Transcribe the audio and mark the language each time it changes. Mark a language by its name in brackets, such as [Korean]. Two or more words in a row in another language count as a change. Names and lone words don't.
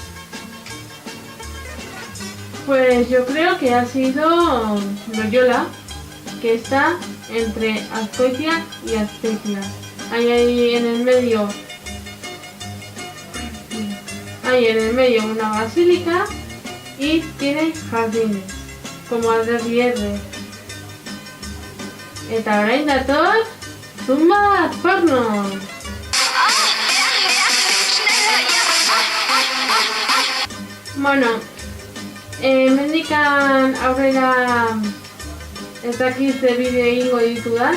[Spanish] Pues yo creo que ha sido Loyola, que está entre Azkoitia y Azpeitia. Hay en el medio una basílica y tiene jardines, como Alderdierde. [Basque] Eta orain dator, zumba porno! Bueno, mendikan aurrera ez dakit ze bideo egingo ditudan.